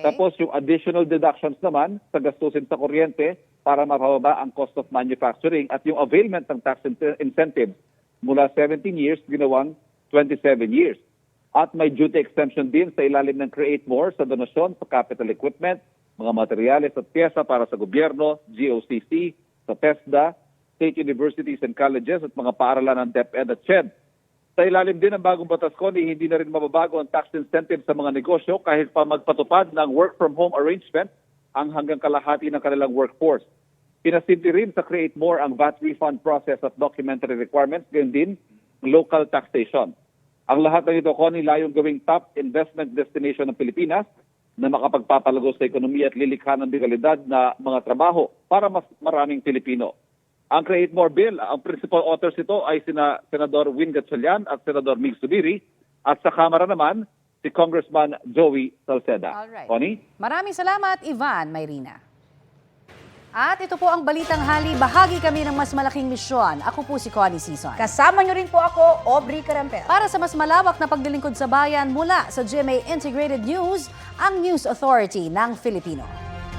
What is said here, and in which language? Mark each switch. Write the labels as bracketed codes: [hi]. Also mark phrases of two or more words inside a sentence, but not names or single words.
[tl] Tapos yung [en] additional deductions [tl] naman sa gastusin sa kuryente para mapababa ang [en] cost of manufacturing [tl] at yung availment ng [en] tax incentives [tl] mula [en] 17 years, [tl] ginawang [en] 27 years. [tl] At may [en] duty exemption [tl] din sa ilalim ng Create More sa donasyon sa [en] capital equipment, [tl] mga materyales at pyesa para sa gobyerno, GOCC, sa TESDA, [en] state universities and colleges [tl] at mga paaralan ng DepEd at SHED. Sa ilalim din ng bagong batas, Connie, hindi na rin mababago ang [en] tax incentive [tl] sa mga negosyo kahit pa magpatupad ng [en] work-from-home arrangement [tl] ang hanggang kalahati ng kanilang workforce. Pinasimple rin sa Create More ang [en] VAT refund process [tl] at [en] documentary requirements, [tl] gayon din [en] local taxation. [tl] Ang lahat ng ito, Connie, layong gawing [en] top investment destination [tl] ng Pilipinas na makapagpapalago sa ekonomiya at lilikha ng dekalidad na mga trabaho para mas maraming Pilipino. Ang Create More Bill, ang [en] principal authors [tl] ito ay sina Senador Win Gatchalian at Senador Mig Zubiri, at sa Kamara naman si Congressman Joey Salceda. [en] Alright. [tl] Connie? Maraming salamat, Ivan Mayrina. At ito po ang Balitang Hali. Bahagi kami ng mas malaking misyon. Ako po si Connie Sison. Kasama nyo rin po ako, Aubrey Carampel. Para sa mas malawak na paglilingkod sa bayan mula sa GMA Integrated News, ang News Authority ng Filipino.